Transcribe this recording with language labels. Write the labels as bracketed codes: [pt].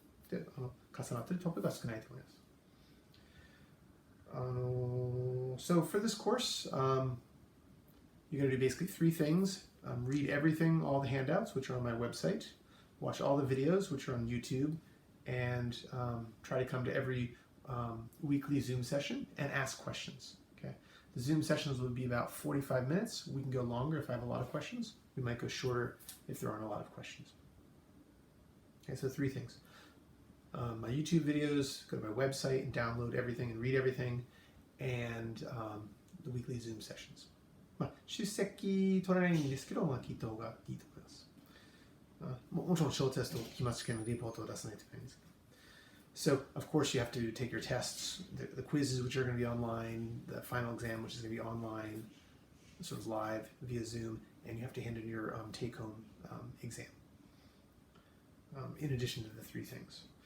[ja] で重なっているトピックが少ないと思います。 [en] So for this course, you're going to do basically three things. Read everything, all the handouts, which are on my website. Watch all the videos, which are on YouTube. And try to come to every weekly Zoom session and ask questions. Okay. The Zoom sessions will be about 45 minutes. We can go longer if I have a lot of questions. We might go shorter if there aren't a lot of questions. Okay, so three things. My YouTube videos, go to my website and download everything and read everything, and the weekly Zoom sessions. [ja] 出席取らないんですけど、聞いた方がいいと思います。もちろん小テスト、期末試験のレポートを出さないといけないんですけど。 [en] So, of course, you have to take your tests, the quizzes, which are going to be online, the final exam, which is going to be online, sort of live via Zoom, and you have to hand in your take-home exam, in addition to the three things.